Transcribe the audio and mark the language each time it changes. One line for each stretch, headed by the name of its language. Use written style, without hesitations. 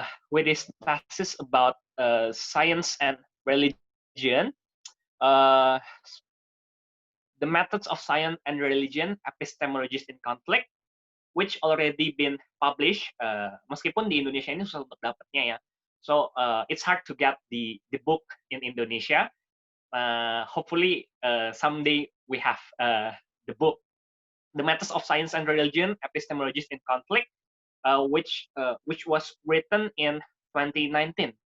English: With his thesis about science and religion, uh, the methods of science and religion, epistemologies in conflict, which already been published.
Indonesian: Meskipun di Indonesia ini susah untuk dapatnya ya.
English: So it's hard to get the book in Indonesia. Hopefully someday we have the book, The Methods of Science and Religion, Epistemologies in Conflict, which was written in 2019.